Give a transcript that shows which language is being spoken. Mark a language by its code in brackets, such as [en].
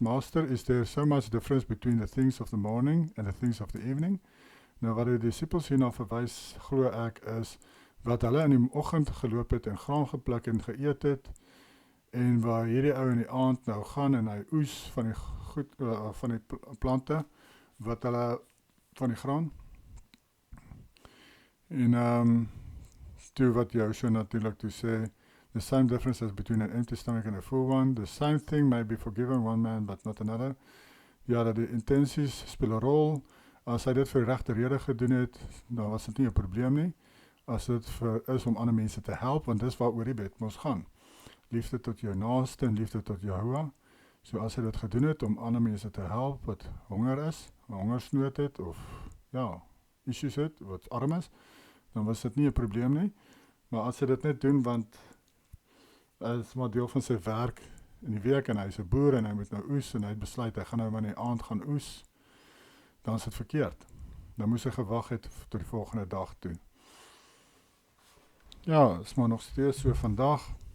[en] Master, is there so much difference between the things of the morning and the things of the evening? [af] Nou wat die disciples hierna verwys, glo ek, is wat hulle in die oggend geloop het en graan gepluk en geëet het, en waar hierdie ou in die aand nou gaan en hy oes van die plante, wat hulle van die graan. En toe wat Joshua natuurlik toe sê, [en] the same difference as between an empty stomach and a full one. The same thing may be forgiven one man but not another. [af] Ja, dat die intensies speel 'n rol. As hy dit vir die regte rede gedoen het, dan was dit nie 'n probleem nie. As dit is om ander mense te help, want dis waaroor die bid mos gaan. Liefde tot jou naaste en liefde tot Jehovah. So as hy dit gedoen het om ander mense te help wat honger is, hongersnood het of ja, issues het, wat arm is, dan was dit nie 'n probleem nie. Maar as hy dit net doen want is maar deel van sy werk in die week en hy is 'n boer en hy moet nou oes en hy het besluit hy gaan nou maar in die aand gaan oes, dan is dit verkeerd. Dan moes hy gewag het tot die volgende dag toe. Ja, is maar nog steeds so vandag.